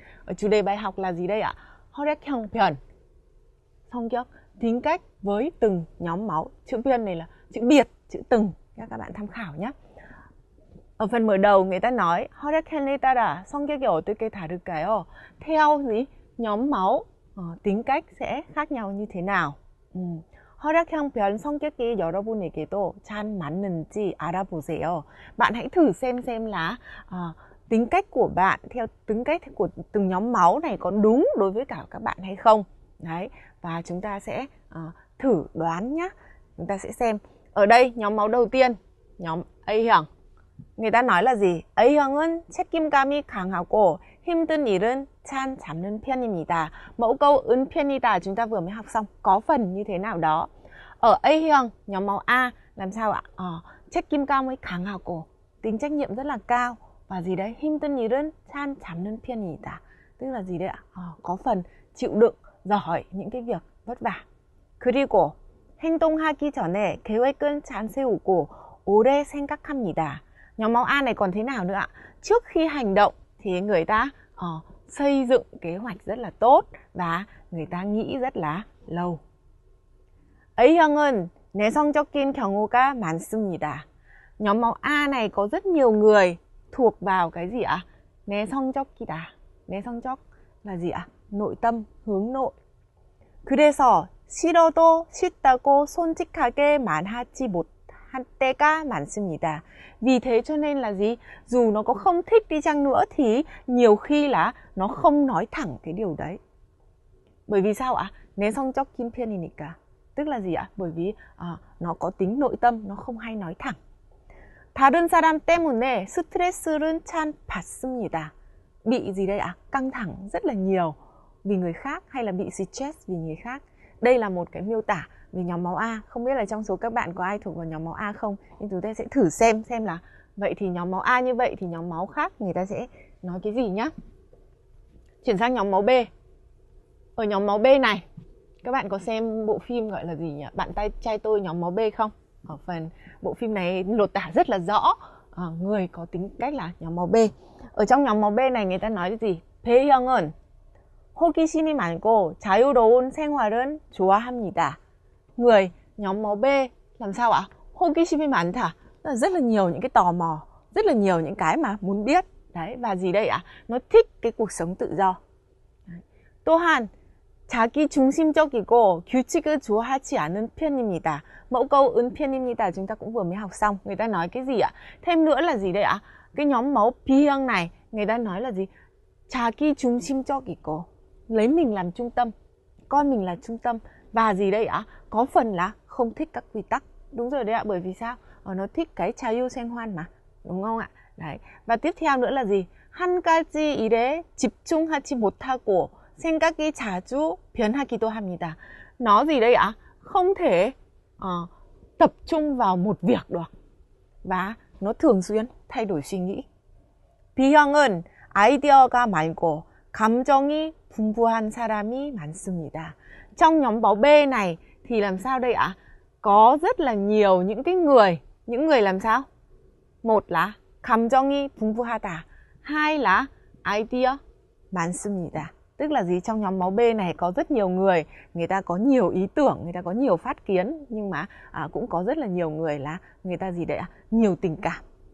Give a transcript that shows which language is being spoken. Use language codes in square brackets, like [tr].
[vi] Ở chủ đề bài học là gì đây ạ? [ko] 혈액형편, 성격, [vi] tính cách với từng nhóm máu. Chữ biên này là chữ biệt, chữ từng, các bạn tham khảo nhé. Ở phần mở đầu người ta nói [ko] 혈액형에 따라 성격이 어떻게 다를까요? [vi] Theo gì? Nhóm máu, tính cách sẽ khác nhau như thế nào? [ko] 혈액형별 성격이 여러분에게도 잘 맞는지 알아보세요. [vi] Bạn hãy thử xem là tính cách của bạn theo tính cách của từng nhóm máu này có đúng đối với cả các bạn hay không. Đấy, và chúng ta sẽ thử đoán nhé. Chúng ta sẽ xem. Ở đây nhóm máu đầu tiên, nhóm A형. người ta nói là gì? [ko] A형은 책임감이 강하고 힘든 일은 잘 잡는 편입니다. [vi] Mẫu câu 은 편이다 chúng ta vừa mới học xong, có phần như thế nào đó. Ở A형, nhóm máu A, làm sao ạ? [ko] 책임감이 강하고, [vi] tính trách nhiệm rất là cao. Và gì đấy? [ko] 힘든 일은 잘 잡는 편이다. [vi] Tức là gì đấy ạ? Có phần chịu đựng, giỏi những cái việc vất vả. [ko] 그리고 행동하기 전에 계획은 잘 세우고 오래 생각합니다. [vi] Nhóm máu A này còn thế nào nữa ạ? Trước khi hành động thì người ta xây dựng kế hoạch rất là tốt và người ta nghĩ rất là lâu. [ko] A형은 내성적인 경우가 많습니다. [vi] Nhóm máu A này có rất nhiều người thuộc vào cái gì ạ? [ko] 내성적이다. [vi] 내성적 là gì ạ? Nội tâm, hướng nội. [ko] 그래서 싫어도 싫다고 솔직하게 말하지 못할 때가 많습니다. [vi] Vì thế cho nên là gì? Dù nó có không thích đi chăng nữa thì nhiều khi là nó không nói thẳng cái điều đấy. Bởi vì sao ạ? [ko] 내성적인 편이니까. [vi] Tức là gì ạ? Bởi vì nó có tính nội tâm, nó không hay nói thẳng. [ko] 다른 사람 때문에 스트레스를 참 받습니다. [vi] Bị gì đây ạ? Căng thẳng rất là nhiều vì người khác, hay là bị stress vì người khác. Đây là một cái miêu tả về nhóm máu A. Không biết là trong số các bạn có ai thuộc vào nhóm máu A không? Nhưng chúng ta sẽ thử xem là vậy thì nhóm máu A như vậy thì nhóm máu khác người ta sẽ nói cái gì nhá. Chuyển sang nhóm máu B. Ở nhóm máu B này, các bạn có xem bộ phim gọi là gì nhỉ? Bạn trai tôi nhóm máu B không? Ở phần bộ phim này lột tả rất là rõ người có tính cách là nhóm máu B. Ở trong nhóm máu B này người ta nói cái gì? [ko] B형은 호기심이 많고 자유로운 생활은 좋아합니다. [vi] Người nhóm máu B làm sao ạ? [ko] 호기심이 많다, [vi] là rất là nhiều những cái tò mò, rất là nhiều những cái mà muốn biết. Đấy, và gì đây ạ? Nó thích cái cuộc sống tự do. Đấy. [ko] 또한 자기 중심적이고 규칙을 좋아하지 않은 편입니다. [vi] Mẫu câu ứng 편입니다 chúng ta cũng vừa mới học xong. Người ta nói cái gì ạ? Thêm nữa là gì đây ạ? Cái nhóm máu B형 này, người ta nói là gì? [ko] 자기 중심적이고, [vi] lấy mình làm trung tâm, coi mình là trung tâm. Và gì đây ạ? Có phần là không thích các quy tắc. Đúng rồi đấy ạ, bởi vì sao? Nó thích cái 자유생활 mà, đúng không ạ? Đấy. Và tiếp theo nữa là gì? [ko] 한 가지 일에 집중하지 못하고 생각이 자주 변하기도 합니다. [vi] Nó gì đây ạ? Không thể tập trung vào một việc được. Và nó thường xuyên thay đổi suy nghĩ. [ko] B형은 아이디어가 많고 감정이 풍부한 사람이 많습니다. [vi] Trong nhóm máu B này thì làm sao đây ạ? Có rất là nhiều những người làm sao? Một là [ko] 감정이 풍부하다, [vi] hai là idea [ko] 많습니다. [vi] Tức là gì? Trong nhóm máu B này có rất nhiều người, người ta có nhiều ý tưởng, người ta có nhiều phát kiến, nhưng mà cũng có rất là nhiều người là người ta gì đấy ạ? Nhiều tình cảm.